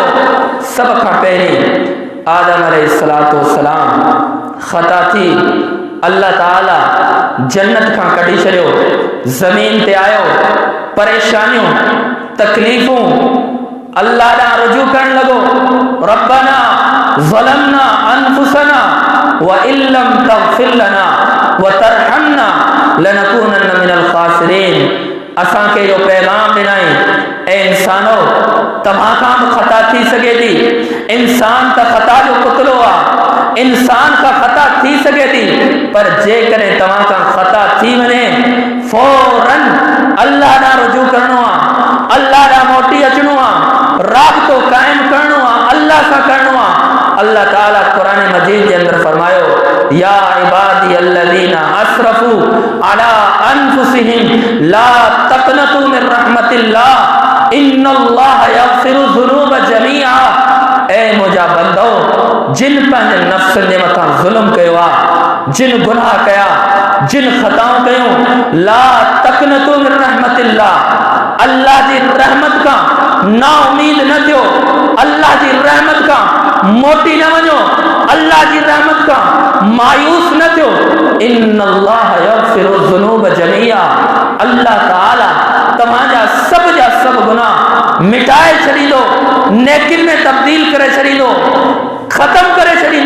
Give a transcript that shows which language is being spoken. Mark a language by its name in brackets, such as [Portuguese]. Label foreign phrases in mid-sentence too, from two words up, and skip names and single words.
[Sindhi] सभ खां पहिरीं आदम [Arabic] عليه الصلاة والسلام [Sindhi] ख़ता थी, अल्लाह ताला जन्नत खां कढी छॾियो, ज़मीन ते आयो, परेशानियूं, तकलीफ़ूं, अल्लाह ॾांहुं रुजू करण लॻो। [Arabic] ربنا ظلمنا أنفسنا وإن لم تغفر لنا وترحمنا لنكونن من الخاسرين. [Sindhi] असां खे जो पैगाम ॾिनई, ए इंसानो तव्हां खां बि ख़ता थी सघे थी, इंसान त ख़ता जो पुतलो आहे, इंसान खां ख़ता थी सघे थी, पर जेकॾहिं तव्हां खां ख़ता थी वञे फौरन अल्लाह ॾांहुं रुजू करणो आहे, अल्लाह ॾांहुं मोटी अचणो आहे, राबितो क़ाइमु करणो आहे, अल्लाह सां करणो आहे। अल्लाह ताला क़ुरान मजीद के अंदर फरमायो, [Arabic] يا عبادي الذين أسرفوا على أنفسهم لا تقنطوا من رحمة الله إن الله يغفر الذنوب جميعا. [Sindhi] ए मुंहिंजा बंदो, जिन पंहिंजे नफ़्स जे मथां ज़ुल्म कयो आहे, जिन गुनाह कया, जिन ख़ताऊं कयूं, [Arabic] لا تقنطوا من رحمة الله, [Sindhi] अल्लाह जी रहमत का ना उम्मीद न थियो, अल्लाह जी रहमत का मोटी न वञो, अल्लाह जी रहमत का मायूस न थियो। [Arabic] إن الله يغفر الذنوب جميعا, [Sindhi] अल्लाह ताला तव्हांजा सब गुनाह मिटाए छॾींदो, नेकिन में तब्दील करे छॾींदो, ख़त्म करे छॾींदो।